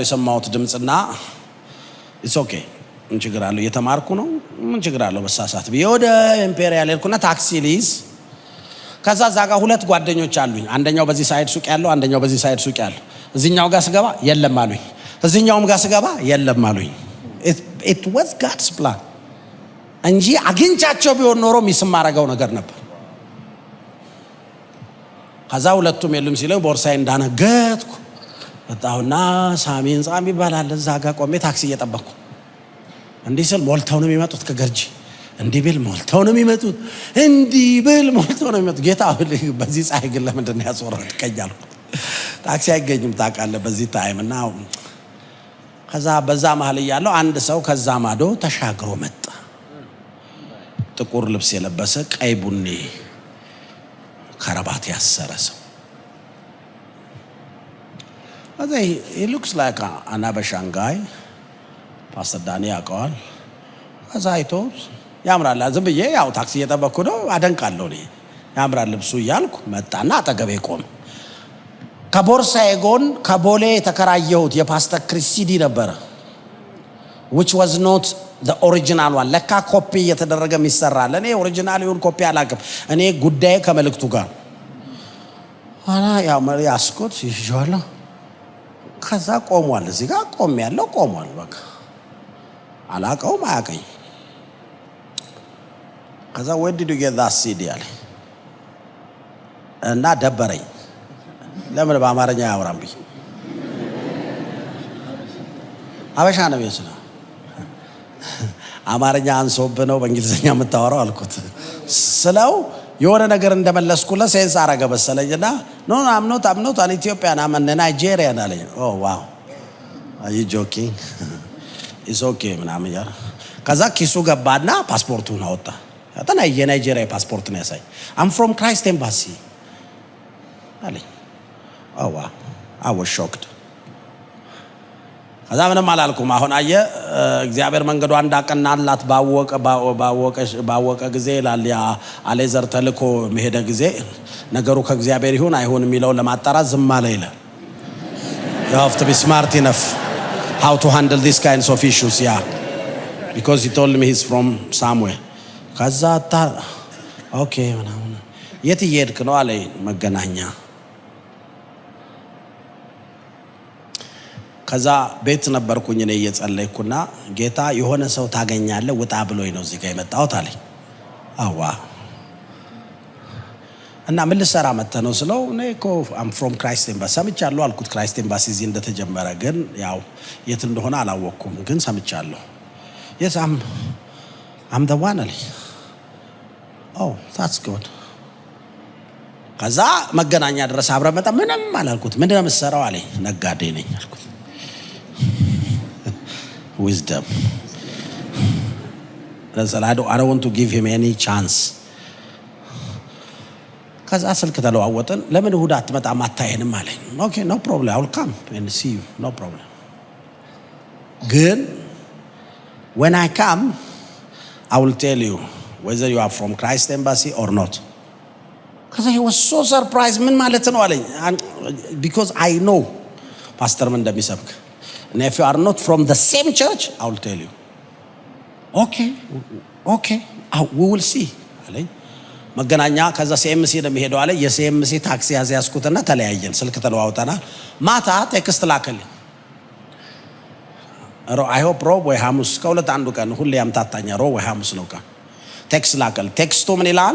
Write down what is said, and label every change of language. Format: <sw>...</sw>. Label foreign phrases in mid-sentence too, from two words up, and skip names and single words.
<am>የሰማሁት ድምፅና</am> <en>it's okay</en> <am>ምን ችግር አለው እየተማርኩ ነው ምን ችግር አለው በሳሳት ብዬ ወደ ኢምፔሪያል ሄድኩና ታክሲ ልይዝ። ከዛ እዛ ጋር 2 ጓደኞች አሉኝ። አንደኛው በዚህ ሳይድ ሱቅ ያለው፣ አንደኛው በዚህ ሳይድ ሱቅ ያለው። እዚህኛው ጋር ስገባ የለም አሉኝ፣ እዚህኛውም ጋር ስገባ የለም አሉኝ።</am> <en>it was God's plan</en> <am>እንጂ አግኝቻቸው ቢሆን ኖሮ ሚስም ማረጋው ነገር ነበር። ከዛ ሁለቱም የሉም ሲለኝ ቦርሳዬ እንዳነገጥኩ ወጣሁና ሳሚን ጻም ይባላል እዛ ጋር ቆሜ ታክሲ እየጠበቅኩ እንዲህ ስል ሞልተው ነው የሚመጡት ከገርጂ። እንዲህ ብል ሞልተው ነው የሚመጡት፣ እንዲህ ብል ሞልተው ነው የሚመጡት። ጌታ በዚህ ፀሐይ ግን ለምንድን ነው ያስወረድከኝ አልኩት። ታክሲ አይገኝም ታውቃለህ በዚህ ታይም እና ከዛ በዛ መሀል እያለሁ አንድ ሰው ከዛ ማዶ ተሻግሮ መጣ። ጥቁር ልብስ የለበሰ ቀይ ቡኒ ከረባት ያሰረ ሰው።</am> <en>he looks like an Abashan guy.</en> <am>ፓስተር ዳኒ ያውቀዋል። ከዛ አይቶ ያምራል ዝም ብዬ ያው ታክሲ እየጠበቅኩ ነው አደንቃለሁ እኔ ያምራል ልብሱ እያልኩ መጣና አጠገቤ ቆመ። ከቦርሳዬ ጎን ከቦሌ የተከራየሁት የፓስተር ክሪስ ሲዲ ነበረ</am> <en>which was not the original one።</en> <am>ለካ ኮፒ እየተደረገ የሚሰራል። እኔ ኦሪጂናል ይሁን ኮፒ አላውቅም። እኔ ጉዳይ ከመልእክቱ ጋር አላ ያው መሪ አስኮት ይዤዋለሁ። ከዛ ቆሟል፣ እዚህ ጋር ቆም ያለው ቆሟል። በቃ አላውቀውም አያውቀኝ። ከዛ</am> <en>where did you get that CD</en> <am>አለ እና ደበረኝ። ለምን በአማርኛ ያወራም ብዬ አበሻ ነው ይመስላል። አማርኛ አንሶብህ ነው በእንግሊዝኛ የምታወራው አልኩት። ስለው የሆነ ነገር እንደመለስኩለት ሴንስ አረገ መሰለኝና</am> <en>no I'm not an Ethiopian I'm a Nigerian</en> <am>አለኝ።</am> <en>oh wow are you joking? it's okay</en> <am>ምናምን ያለ። ከዛ ኪሱ ገባና ፓስፖርቱን አወጣ። ያጠና የናይጄሪያ ፓስፖርት ነው ያሳይ።</am> <en>I'm from Christ Embassy</en> <am>አለኝ።</am> <en>oh wow I was shocked።</en> <am>ከዛ ምንም አላልኩም። አሁን አየ እግዚአብሔር መንገዱ እንዳቀናላት ባወቀ ጊዜ ላልያ አሌዘር ተልኮ መሄደ ጊዜ ነገሩ ከእግዚአብሔር ይሁን አይሁን የሚለው ለማጣራት ዝም አለ ይላል።</am> <en>You have to be smart enough how to handle these kinds of issues, yeah, because he told me he's from somewhere.</en> <am>ከዛ ኦኬ ምናምን የት እየሄድክ ነው አለኝ። መገናኛ። ከዛ ቤት ነበርኩኝ እኔ እየጸለይኩና ጌታ የሆነ ሰው ታገኛለህ ውጣ ብሎኝ ነው እዚህ ጋር የመጣሁት አለኝ። አዋ እና ምን ልሰራ መጥተህ ነው ስለው እኔ እኮ</am> <en>I'm from Christ Embassy</en> <am>ሰምቻለሁ አልኩት። ክራይስት ኤምባሲ እዚህ እንደተጀመረ ግን ያው የት እንደሆነ አላወቅኩም ግን ሰምቻለሁ።</am> <en>yes I'm the one</en> <am>አለኝ።</am> <en>oh that's good።</en> <am>ከዛ መገናኛ ድረስ አብረን መጣ። ምንም አላልኩት። ምንድነው የምትሰራው አለኝ። ነጋዴ ነኝ አልኩት።</am> <en>wisdom I don't want to give him any chance።</en> <am>ከዛ ስልክ ተለዋወጥን። ለምን እሑድ አትመጣም አታየንም አለኝ። ኦኬ</am> <en>no problem I will come and see you no problem ግን when I come I will tell you whether you are from Christ Embassy or not። ከዛ he was so surprised።</en> <am>ምን ማለት ነው አለኝ።</am> <en>because I know ፓስተር</en> <am>ምን እንደሚሰብክ</am> <en>and if you are not from the same church I will tell you። okay we will see</en> <am>አለኝ። መገናኛ ከዛ ሲኤምሲ እንደሚሄደው አለ። የሲኤምሲ ታክሲ ያዝኩትና ተለያየን። ስልክ ተለዋውጠናል። ማታ ቴክስት ላከልኝ።</am> <en>I hope</en> <am>ሮብ ወይ ሐሙስ ከሁለት አንዱ ቀን ሁሌ ያምታታኛ ሮብ ወይ ሐሙስ ነው ቀን። ቴክስት ላከል። ቴክስቱ ምን ይላል?</am>